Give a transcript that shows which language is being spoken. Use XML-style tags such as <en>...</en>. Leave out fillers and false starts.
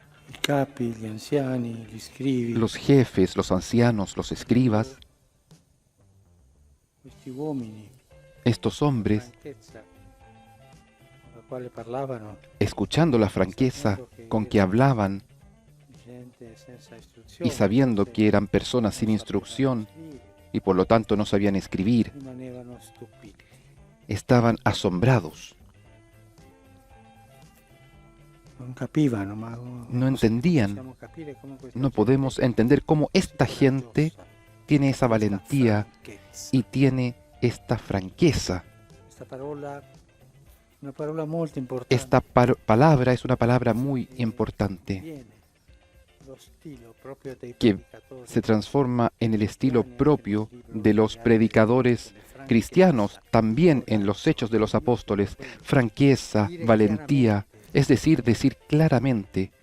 <it>I capi, gli anziani, gli scrivi,</it> <es>Los jefes, los ancianos, los escribas,</es> <it>questi uomini,</it> <es>estos hombres,</es> <it>franchezza con la quale parlavano,</it> <es>escuchando la franqueza con que hablaban</es> <it>gente senza istruzione,</it> <es>y sabiendo que eran personas sin instrucción y por lo tanto no sabían escribir,</es> <it>rimanevano stupiti.</it> <es>estaban asombrados,</es> <it>Non capivano, ma</it> <es>no entendían,</es> <it>possiamo capire come questa</it> <es>no podemos entender cómo esta gente tiene esa valentía</es> <it>franchezza.</it> <es>y tiene esta franqueza.</es> <it>Questa parola, una parola molto importante.</it> <es>Esta palabra es una palabra muy importante</es> <it>Viene lo stile proprio dei</it> <es>que</es> <it>predicatori</it> <es>se transforma en el estilo propio de los predicadores cristianos, también en los Hechos de los Apóstoles, franqueza, valentía, es decir claramente,</es>